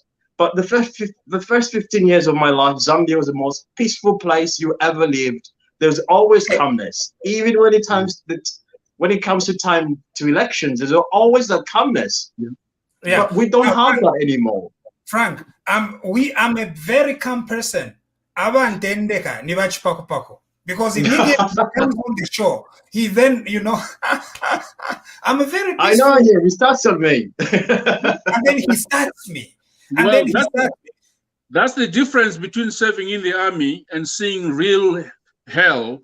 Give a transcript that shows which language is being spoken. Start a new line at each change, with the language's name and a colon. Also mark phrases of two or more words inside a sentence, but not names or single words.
English: But the first 15 years of my life, Zambia was the most peaceful place you ever lived. There's always calmness, even when it comes to time to elections. There's always that calmness. But we don't have that anymore. Frank, I'm a very calm person.
Bemba: Abantendeka ni Chipakupaku.
English: Because immediately he comes on the show, he then, I'm a very peaceful. I know him, he starts on me. And then he starts me. That's the difference between serving in the army and seeing real hell.